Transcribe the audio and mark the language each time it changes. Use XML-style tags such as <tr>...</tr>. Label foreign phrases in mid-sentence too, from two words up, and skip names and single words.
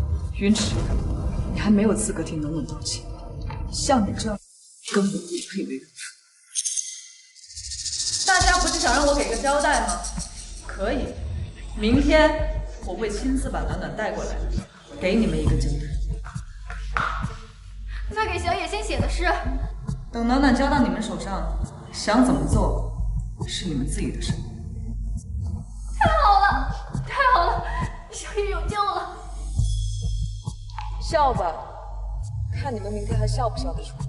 <zh>雲池，你還沒有資格替暖暖道歉，像你這樣根本不配為人父。大家不是想讓我給個交代嗎？可以，明天我會親自把暖暖帶過來，給你們一個交代。再給小野先寫的詩，等暖暖交到你們手上，想怎麼做是你們自己的事。太好了，太好了，小野有救了。笑吧，看你們明天還笑不笑得出來。</zh>